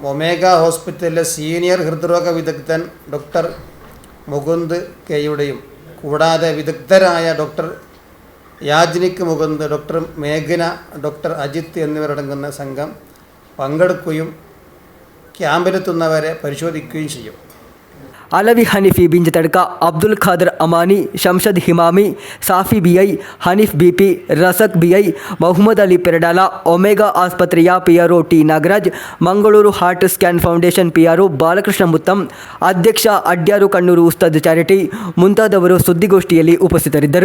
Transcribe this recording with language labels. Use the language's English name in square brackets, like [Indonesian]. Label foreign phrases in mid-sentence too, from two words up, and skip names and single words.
[Malayalam] ഒമേഗ ഹോസ്പിറ്റലിലെ സീനിയർ ഹൃദ്രോഗ വിദഗ്ധൻ ഡോക്ടർ മുകുന്ദ് കെയുടെയും കൂടാതെ വിദഗ്ധരായ ഡോക്ടർ യാജ്നിക് മുകുന്ദ്, ഡോക്ടർ മേഘന, ഡോക്ടർ അജിത്ത് എന്നിവരടങ്ങുന്ന സംഘം പങ്കെടുക്കുകയും ക്യാമ്പിലെത്തുന്നവരെ പരിശോധിക്കുകയും ചെയ്യും. [Kannada] ಅಲವಿ ಹನೀಫಿ ಬಿಂಜತಡ್ಕ, ಅಬ್ದುಲ್ ಖಾದರ್ ಅಮಾನಿ, ಶಂಷದ್ ಹಿಮಾಮಿ, ಸಾಫಿ BI, ಹನೀಫ್ BP, ರಸಕ್ BI, ಮೊಹಮ್ಮದ್ ಅಲಿ ಪೆರಡಾಲ, ಒಮೆಗಾ ಆಸ್ಪತ್ರೆಯ PRO T ನಾಗರಾಜ್, ಮಂಗಳೂರು ಹಾರ್ಟ್ ಸ್ಕ್ಯಾನ್ ಫೌಂಡೇಶನ್ PRO ಬಾಲಕೃಷ್ಣ ಮುತ್ತಂ, ಅಧ್ಯಕ್ಷ ಅಡ್ಯಾರು ಕಣ್ಣೂರು ಉಸ್ತಾದ್ ಚಾರಿಟಿ ಮುಂತಾದವರು ಸುದ್ದಿಗೋಷ್ಠಿಯಲ್ಲಿ ಉಪಸ್ಥಿತರಿದ್ದರು.